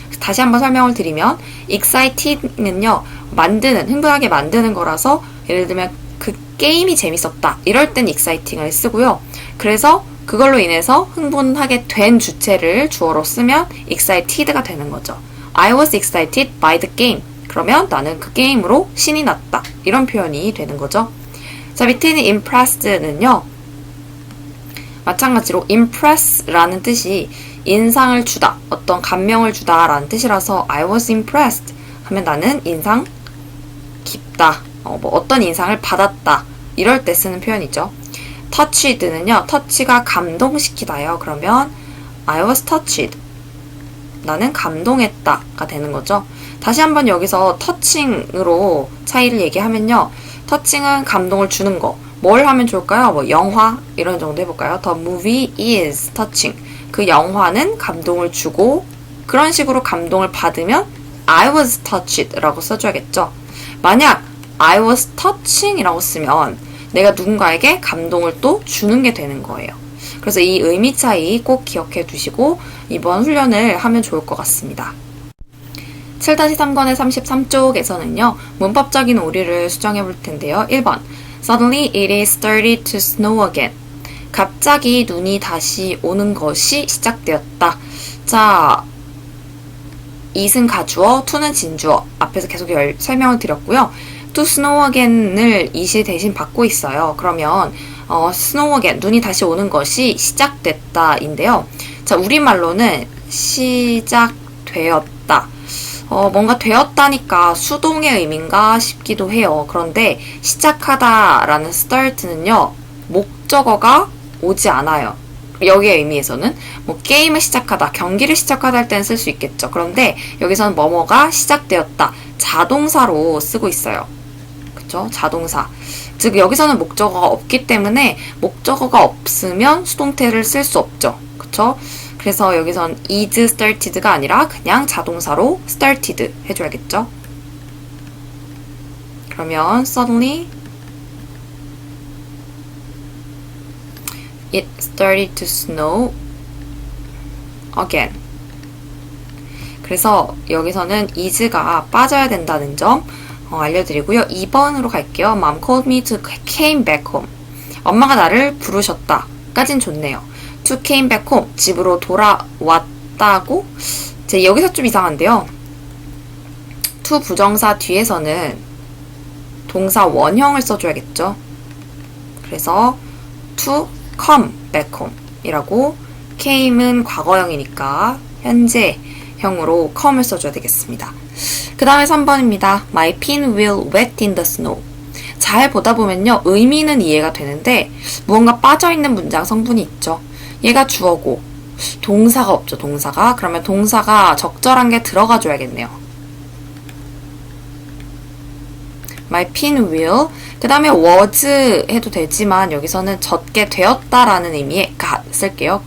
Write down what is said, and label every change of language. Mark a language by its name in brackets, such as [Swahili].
[Korean] 다시 한번 설명을 드리면 excited는요. 만드는, 흥분하게 만드는 거라서 예를 들면 그 게임이 재밌었다. 이럴 땐 exciting을 쓰고요. 그래서 그걸로 인해서 흥분하게 된 주체를 주어로 쓰면 excited가 되는 거죠. [English] I was excited by the game. [Korean] 그러면 나는 그 게임으로 신이 났다. 이런 표현이 되는 거죠. 자, 밑에 있는 impressed는요. 마찬가지로 impress라는 뜻이 인상을 주다, 어떤 감명을 주다 라는 뜻이라서 [English] I was impressed [Korean] 하면 나는 인상 깊다, 어떤 인상을 받았다 이럴 때 쓰는 표현이죠. touched는요. touch가 감동시키다요. 그러면 [English] I was touched. [Korean] 나는 감동했다가 되는 거죠. 다시 한번 여기서 터칭으로 차이를 얘기하면요. 터칭은 감동을 주는 거. 뭘 하면 좋을까요? 뭐 영화 이런 정도 해볼까요? [English] The movie is touching. [Korean] 그 영화는 감동을 주고 그런 식으로 감동을 받으면 [English] I was touched [Korean] 라고 써줘야겠죠. 만약 [English] I was touching [Korean] 이라고 쓰면 내가 누군가에게 감동을 또 주는 게 되는 거예요. 그래서 이 의미 차이 꼭 기억해 두시고 이번 훈련을 하면 좋을 것 같습니다. 7-3권의 33쪽에서는요. 문법적인 오류를 수정해 볼 텐데요. [English] 1번 Suddenly it is started to snow again. [Korean] 갑자기 눈이 다시 오는 것이 시작되었다. 자, it은 가주어, to는 진주어. 앞에서 계속 설명을 드렸고요. [English] to snow again [Korean] 을 it이 대신 받고 있어요. 그러면 [English] snow again, [Korean] 눈이 다시 오는 것이 시작됐다 인데요. 자, 우리말로는 시작되었다. 뭔가 되었다니까 수동의 의미인가 싶기도 해요. 그런데 시작하다라는 start는요, 목적어가 오지 않아요. 여기의 의미에서는 뭐 게임을 시작하다, 경기를 시작하다 할 때는 쓸 수 있겠죠. 그런데 여기서는 뭐뭐가 시작되었다, 자동사로 쓰고 있어요. 그쵸? 자동사. 즉 여기서는 목적어가 없기 때문에 목적어가 없으면 수동태를 쓸 수 없죠. 그쵸? 그래서 여기선 [English] is started [Korean] 가 아니라 그냥 자동사로 started 해줘야겠죠. 그러면 [English] suddenly it started to snow again. [Korean] 그래서 여기서는 is가 빠져야 된다는 점 알려드리고요. 2번으로 갈게요. [English] Mom called me to came back home. [Korean] 엄마가 나를 부르셨다. 까진 좋네요. [English] to came back home. [Korean] 집으로 돌아왔다고? 여기서 좀 이상한데요. to 부정사 뒤에서는 동사 원형을 써줘야겠죠. 그래서 [English] to come back home [Korean] 이라고 came은 과거형이니까 현재형으로 come을 써줘야 되겠습니다. 그 다음에 3번입니다. [English] My pin will wet in the snow. [Korean] 잘 보다 보면요. 의미는 이해가 되는데 무언가 빠져있는 문장 성분이 있죠. 얘가 주어고 동사가 없죠. 동사가. 그러면 동사가 적절한 게 들어가 줘야겠네요. [English] My pin will. [Korean] 그 다음에 was 해도 되지만 여기서는 젖게 되었다라는 의미의 got 쓸게요.